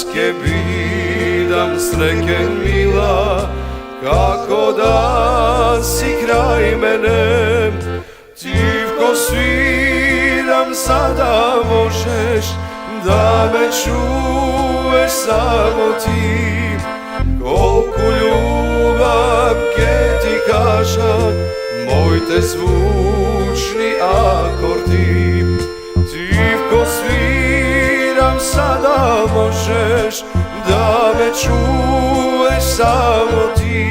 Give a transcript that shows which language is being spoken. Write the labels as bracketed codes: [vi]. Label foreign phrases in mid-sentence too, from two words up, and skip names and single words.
[mk] ке бидам среќен мила, како да си крај мене. Тивко свирам, [sr] sada možeš da me čuješ samo ti. [mk] Колку љубов ќе ти кажам, моите звучни акорди. Тивко свирам, [sr] sada možeš da me čuješ samo ti.